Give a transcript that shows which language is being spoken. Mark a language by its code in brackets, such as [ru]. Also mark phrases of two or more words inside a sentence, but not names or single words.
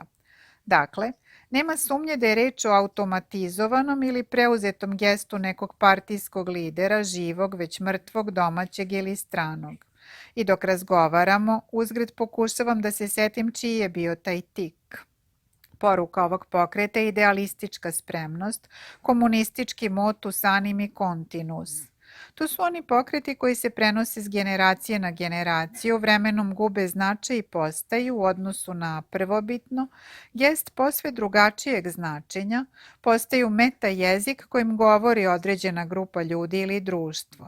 [sr] Dakle, nema sumnje da je reč o automatizovanom ili preuzetom gestu nekog partijskog lidera, živog, već mrtvog, domaćeg ili stranog. I dok razgovaramo, uzgred pokušavam da se setim čiji je bio taj tik. Poruka ovog pokreta je idealistička spremnost, komunistički [la] motus animi continuus. [sr] To su oni pokreti koji se prenose s generacije na generaciju, vremenom gube značaj i postaju u odnosu na prvobitno, gest posve drugačijeg značenja, postaju meta jezik kojim govori određena grupa ljudi ili društvo.